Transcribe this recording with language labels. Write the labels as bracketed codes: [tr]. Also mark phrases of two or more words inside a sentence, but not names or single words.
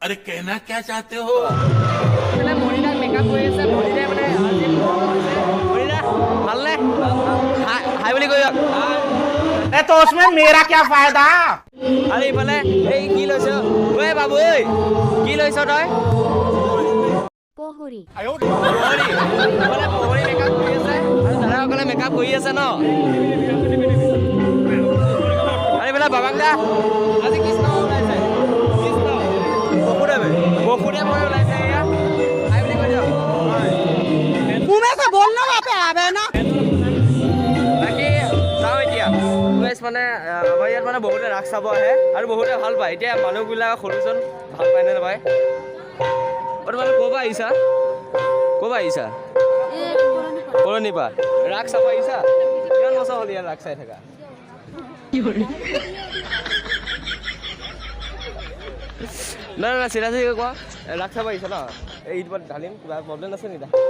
[hi] अरे कहना क्या चाहते हो [as] মানে মৰিদাক মেকআপ কৰি আছে মৰিদাই মানে মৰিদা ভালনে হাই বুলি কৈ দিয়ক [hi] तो उसमें मेरा क्या फायदा [as] আৰু ইফালে এই কি লৈছ ঐ বাবু ঐ কি লৈছ তই পহৰি ইফালে পহৰি মেকআপ কৰি আছে আৰু দাদাসকলে মেকআপ কৰি আছে ন আৰু ইফালে বাবাং দা আজি কৃষ্ণ ওলাইছে কৃষ্ণ বসুদেৱ ওলাইছে এয়া হাই বুলি কৈ দিয়ক [hi] मुंह में से बोलना वहाँ पे आवे ना [as] বাকী যাওঁ এতিয়া মানে আমাৰ ইয়াত মানে বহুতে ৰাস চাব আহে আৰু বহুতে ভাল পায় এতিয়া মানুহবিলাক সৰুচোন ভাল পায় নে নাপায় তোমালোক ক'ৰ পৰা আহিছা কৰণীৰ পৰা ৰাস চাব আহিছা কিমান বছৰ হ'ল ইয়াত ৰাস চাই থাকা নাই নাই চিধা কোৱা ৰাস চাব আহিছা ন এই ঈদ ঢালিম কিবা প্ৰব্লেম আছে নেকি